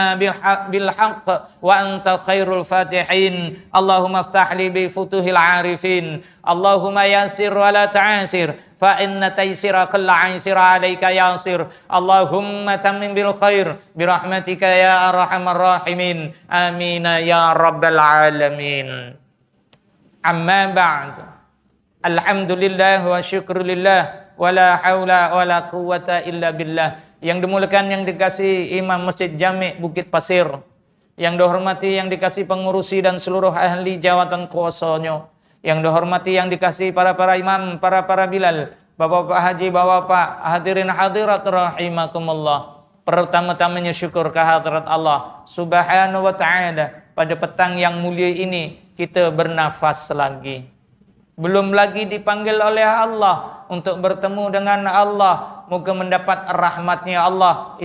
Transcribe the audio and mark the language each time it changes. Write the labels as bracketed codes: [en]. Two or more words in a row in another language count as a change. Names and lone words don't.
[ar] بالحق وأنت خير الفاتحين اللهم افتح لي بفتوح العارفين اللهم يسر ولا تعسر فإن تيسر كل عسر عليك ياسر اللهم تمم بالخير برحمتك يا أرحم الراحمين آمين يا رب العالمين أما بعد الحمد لله والشكر لله ولا حول ولا قوة إلا بالله. [ms] Yang dimuliakan, yang dikasih Imam Masjid Jami' Bukit Pasir, yang dihormati, yang dikasih pengurusi dan seluruh ahli jawatan kuasanya, yang dihormati, yang dikasih para imam, para bilal, bapak-bapak haji, bapak-bapak hadirin hadirat rahimakumullah. Pertama-tamanya syukur kehadirat Allah [ar] سبحانه وتعالى. [ms] Pada petang yang mulia ini kita bernafas lagi. Belum lagi dipanggil oleh Allah untuk bertemu dengan Allah, moga mendapat rahmatnya Allah.